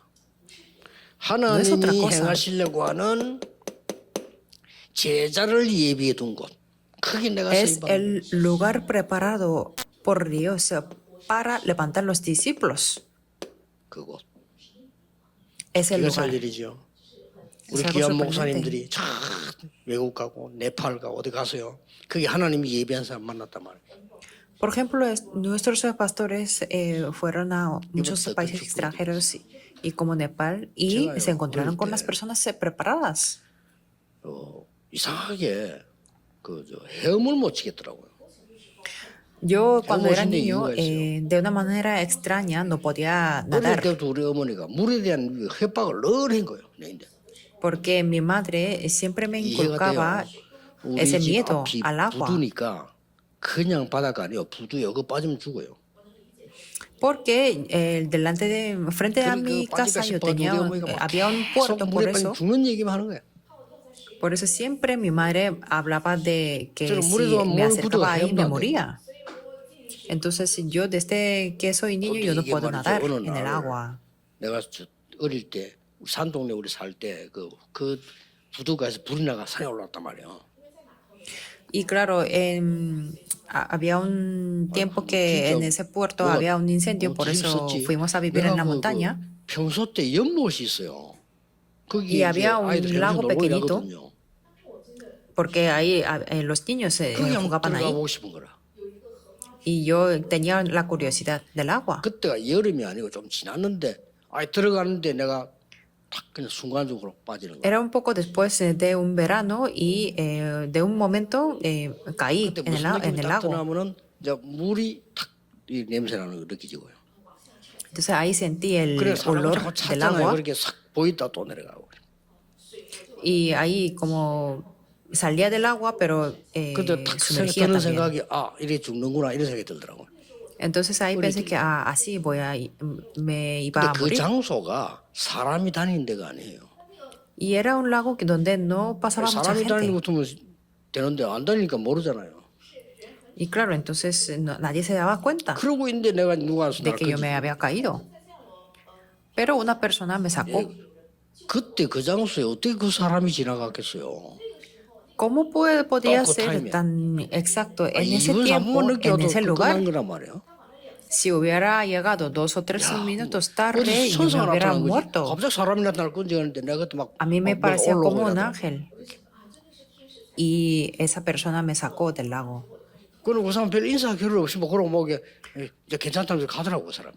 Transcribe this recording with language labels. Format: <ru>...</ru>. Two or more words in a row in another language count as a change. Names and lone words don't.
<es>es otra</es> <ko>하나님이</ko> <es>cosa.</es> <ko>행하시려고 하는 제자를 예비해 둔 곳. 크게 내가</ko> <es>Es</es> <ko>쓰임받는</ko> <es>el lugar preparado por Dios para levantar los discípulos.</es> <ko>그곳.</ko> <es>Es el</es> <ko>기가 살</ko> <es>lugar.</es> <ko>일이죠. 우리</ko> <es>algo</es> <ko>귀한</ko> <es>sorprendente.</es> <ko>목사님들이 참 외국 가고 네팔 가고 어디 가서요. 그게 하나님이 예비한 사람 만났단 말이에요.</ko> <es>Por ejemplo, nuestros pastores fueron a muchos Iba a países ser extranjeros y como Nepal y</es> <ko>제가요,</ko> <es>se encontraron con</es> <ko>어릴</ko> <es>las</es> <ko>때</ko> <es>personas preparadas.</es> <ko>이상하게 헤엄을 못 치겠더라고요.</ko> <es>Yo cuando era</es> <ko>무슨</ko> <es>niño,</es> <ko>이유가 있어요?</ko> <es>de una manera extraña, no podía</es> <ko>어릴</ko> <es>nadar</es> <ko>때부터 우리 어머니가 물에 대한 협박을 늘 한 거예요. 내인데.</ko> <es>porque mi madre siempre me</es> <ko>이해가</ko> <es>inculcaba</es> <ko>돼요. 우리</ko> <es>ese</es> <ko>집</ko> <es>miedo</es> <ko>앞이</ko> <es>al agua.</es> <ko>부두니까 그냥 바다가 아니에요. 부두요. 그거 빠지면 죽어요.</ko> <es>Porque delante de, frente a</es> <ko>그러니까</ko> <es>mi casa</es> <ko>빠질까</ko> <es>yo</es> <ko>싶어</ko> <es>tenía,</es> <ko>우리 어머니가 막</ko> <es>había un</es> <ko>계속</ko> <es>puerto,</es> <ko>물에 빠지면 죽는 얘기만 하는 거예요.</ko> <es>por eso siempre mi madre hablaba de que</es> <ko>저는</ko> <es>si</es> <ko>물에도</ko> <es>me</es> <ko>물</ko> <es>acercaba ahí</es> <ko>헤엄도</ko> <es>me</es> <ko>안 돼.</ko> <es>moría. Entonces yo desde que soy niño yo no</es> <ko>이게</ko> <es>puedo</es> <ko>말이죠.</ko> <es>nadar</es> <ko>어느</ko> <es>en el</es> <ko>날</ko> <es>agua.</es> <ko>내가 어릴 때 산동네 우리 살 때 그 부두가에서 불이 나가 산에 올라왔단 말이에요.</ko> <es>Y claro, había un tiempo que en ese puerto</es> <ko>내가</ko> <es>había un incendio, por</es> <ko>어떻게</ko> <es>eso</es> <ko>있었지?</ko> <es>fuimos a vivir</es> <ko>내가</ko> <es>en la montaña.</es> <ko>평소 때 연못이 있어요. 거기</ko> <es>Y había un</es> <ko>아이들</ko> <es>lago</es> <ko>놀고</ko> <es>pequeñito.</es> <ko>이러거든요.</ko> <es>Porque ahí los niños</es> <ko>거기 한번</ko> <es>jugaban</es> <ko>들어가</ko> <es>ahí</es> <ko>보고 싶은 거라.</ko> <es>y yo tenía la curiosidad del agua.</es> <ko>그때가 여름이 아니고 좀 지났는데 들어가는데 내가 탁 그냥 순간적으로 빠지는 거야.</ko> <es>Era un poco después de un verano y de un momento caí</es> <ko>그때</ko> <es>en</es> <ko>무슨</ko> <es>en</es> <ko>느낌이</ko> <es>el</es> <ko>딱</ko> <es>lago.</es> <ko>드나면은 이제 물이 탁이 냄새 나는 거 느껴지고요.</ko> <es>Entonces ahí sentí el</es> <ko>그래 사람을</ko> <es>olor</es> <ko>자꾸</ko> <es>del</es> <ko>찾잖아요.</ko> <es>agua</es> <ko>그렇게 싹 보이다 또 내려가고.</ko> <es>y ahí como salía del agua pero</es> <ko>근데 탁</ko> <es>sumergía</es> <ko>드는</ko> <es>también.</es> <ko>생각이 이래 죽는구나 이런 생각이 들더라고요.</ko> <es>Entonces ahí pensé que así me iba</es> <ko>근데</ko> <es>a</es> <ko>그</ko> <es>morir.</es> <ko>장소가 사람이 다니는 데가 아니에요.</ko> <es>Y era un lago donde no pasaba mucha</es> <ko>사람이 다니는</ko> <es>gente.</es> <ko>거 같으면 되는데 안 다니니까 모르잖아요.</ko> <es>Y claro, entonces nadie se daba cuenta</es> <ko>그러고 있는데 내가 누가 와서</ko> <es>de</es> <ko>날</ko> <es>que yo me había caído. Pero una persona me sacó.</es> <ko>그때 그 장소에 어떻게 그 사람이 지나갔겠어요?</ko> <es>¿Cómo podía</es> <ko>그</ko> <es>ser</es> <ko>타임에.</ko> <es>tan exacto en ese</es> <ko>2분 3분</ko> <es>tiempo,</es> <ko>늦게</ko> <es>en</es> <ko>와도</ko> <es>ese</es> <ko>끝난</ko> <es>lugar?</es> <ko>거란 말이에요.</ko> <es>Si hubiera llegado 2 o 3 minutos tarde,</es> <ko>어디</ko> <es>yo me</es> <ko>천사가</ko> <es>hubiera</es> <ko>나타난 거지.</ko> <es>muerto.</es> <ko>갑자기 사람이 나타날 건지 하는데 내가 그때 막</ko> <es>A mí me</es> <ko>막</ko> <es>parecía</es> <ko>올라오고</ko> <es>como un</es> <ko>이러더라고요.</ko> <es>ángel. Y esa persona me sacó del lago.</es> <ko>그리고 그 사람 별 인사 결혼 없이 뭐 그러고 뭐 이게 이제 괜찮다면서 가더라고 그 사람.</ko>